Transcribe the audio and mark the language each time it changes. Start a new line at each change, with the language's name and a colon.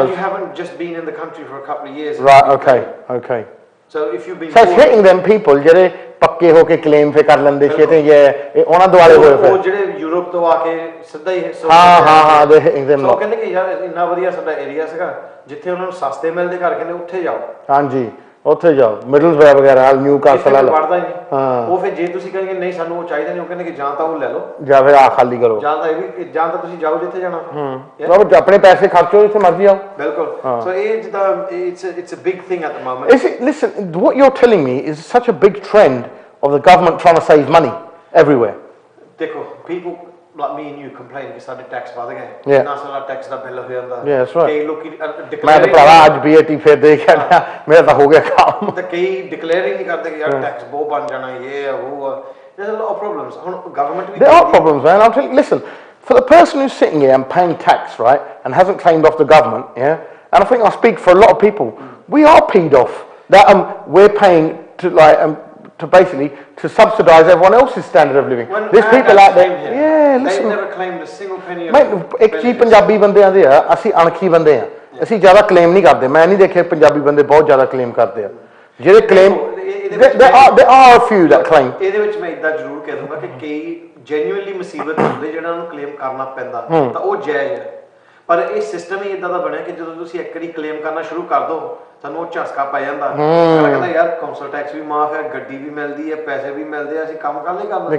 English: and you haven't just been in the country for a couple of years right okay so if you've been so it's hitting them people
Punjabi: ਜਿਹੜੇ ਪੱਕੇ ਹੋ ਕੇ claim ਫੇ ਕਰ ਲੈਂਦੇ ਛੇਤੇ ਇਹ ਉਹਨਾਂ ਦੁਆਲੇ ਹੋਏ ਫਿਰ ਉਹ ਜਿਹੜੇ ਯੂਰਪ ਤੋਂ ਆ ਕੇ ਸਿੱਧਾ ਹੀ ਹਾਂ ਦੇ
English: hitting them
Punjabi: ਉਹ ਕਹਿੰਦੇ ਕਿ ਯਾਰ ਇੰਨਾ ਵਧੀਆ ਸਾਡਾ ਏਰੀਆ ਸੀਗਾ ਜਿੱਥੇ ਉਹਨਾਂ ਨੂੰ ਸਸਤੇ ਮਿਲਦੇ ਘਰ ਕਹਿੰਦੇ ਉੱਥੇ ਜਾਓ ਹਾਂਜੀ ਉੱਥੇ ਜਾਓ ਮਿਡਲਸਬਰਗ ਵਗੈਰਾ ਨਿਊ ਕਾਸਲ ਵਾਲਾ ਪੜਦਾ ਹੀ ਨਹੀਂ ਉਹ ਫਿਰ ਜੇ ਤੁਸੀਂ ਕਹਿੰਗੇ ਨਹੀਂ ਸਾਨੂੰ ਉਹ ਚਾਹੀਦਾ ਨਹੀਂ ਉਹ ਕਹਿੰਦੇ ਕਿ ਜਾਂ ਤਾਂ ਉਹ ਲੈ ਲਓ ਜਾਂ ਫਿਰ ਆ ਖਾਲੀ ਕਰੋ ਜਾਂ ਤਾਂ ਇਹ ਵੀ ਜਾਂ ਤਾਂ ਤੁਸੀਂ ਜਾਓ ਜਿੱਥੇ ਜਾਣਾ ਉਹ ਆਪਣੇ ਪੈਸੇ ਖਰਚੋ ਜਿੱਥੇ ਮਰਜ਼ੀ ਆਓ ਬਿਲਕੁਲ ਸੋ ਇਹ ਜਿੱਦਾਂ
English: it's a big thing at the moment listen what you're telling me is such a big trend of the government trying to save money everywhere
Punjabi: ਦੇਖੋ
English: people like me and you complain
Punjabi: ਕਿ ਸਾਡੇ tax ਵਧ ਗਏ ਨਾ ਸਾਡਾ tax ਦਾ bill ਹੋ ਜਾਂਦਾ ਕਈ ਲੋਕੀ ਮੈਂ ਤਾਂ ਭਰਾਵਾ ਅੱਜ VAT ਫੇਰ ਦੇ ਕੇ ਆਇਆ ਮੇਰਾ ਤਾਂ ਹੋ ਗਿਆ ਕੰਮ ਤਾਂ ਕਈ ਡਿਕਲੇਅਰ ਹੀ ਨਹੀਂ ਕਰਦੇ ਕਿ ਯਾਰ ਟੈਕਸ ਬਹੁਤ ਬਣ ਜਾਣਾ ਇਹ ਆ ਉਹ ਆ
English: there's a lot of problems
Punjabi: ਹੁਣ government we
English: there are problems man I'm telling listen for the person who's sitting here and paying tax right and hasn't claimed off the government and I think I speak for a lot of people we are peed off that we're paying to to basically to subsidise everyone else's standard of living. There's people out there. Listen. They've never claimed a single penny of it.
Punjabi: ਇੱਕ ਚੀਜ਼ ਪੰਜਾਬੀ ਬੰਦਿਆਂ ਦੇ ਆ ਅਸੀਂ ਅਣਖੀ ਬੰਦੇ ਆ ਅਸੀਂ ਜ਼ਿਆਦਾ ਕਲੇਮ ਨਹੀਂ ਕਰਦੇ ਮੈਂ ਨਹੀਂ ਦੇਖਿਆ ਪੰਜਾਬੀ ਬੰਦੇ ਬਹੁਤ ਜ਼ਿਆਦਾ ਕਲੇਮ ਕਰਦੇ ਆ ਜਿਹੜੇ claim
English: there are a few that claim
Punjabi: ਇਹਦੇ ਵਿੱਚ ਮੈਂ ਇਦਾਂ ਜ਼ਰੂਰ ਕਹਿ ਦੂੰਗਾ ਕਿ ਕਈ ਜੈਨੂਇਨਲੀ ਮੁਸੀਬਤ ਹੁੰਦੇ ਜਿਹਨਾਂ ਨੂੰ ਕਲੇਮ ਕਰਨਾ ਪੈਂਦਾ ਤਾਂ ਉਹ ਜਾਇਜ਼ ਹੈ ਪਰ ਇਹ ਸਿਸਟਮ ਹੀ ਇਦਾਂ ਦਾ ਬਣਿਆ ਕਿ ਜਦੋਂ ਤੁਸੀਂ ਇੱਕ ਵਾਰੀ ਕਲੇਮ ਕਰਨਾ ਸ਼ੁਰੂ ਕਰ ਦੋ ਤੁਹਾਨੂੰ ਉਹ ਝਸਕਾ ਪੈ ਜਾਂਦਾ ਕਹਿੰਦਾ ਯਾਰ ਕਾਉਂਸਲ ਟੈਕਸ ਵੀ ਮਾਫ ਹੈ ਗੱਡੀ ਵੀ ਮਿਲਦੀ ਹੈ ਪੈਸੇ ਵੀ ਮਿਲਦੇ ਆ ਅਸੀਂ ਕੰਮ ਕਰ ਲਈ ਕਰਨਾ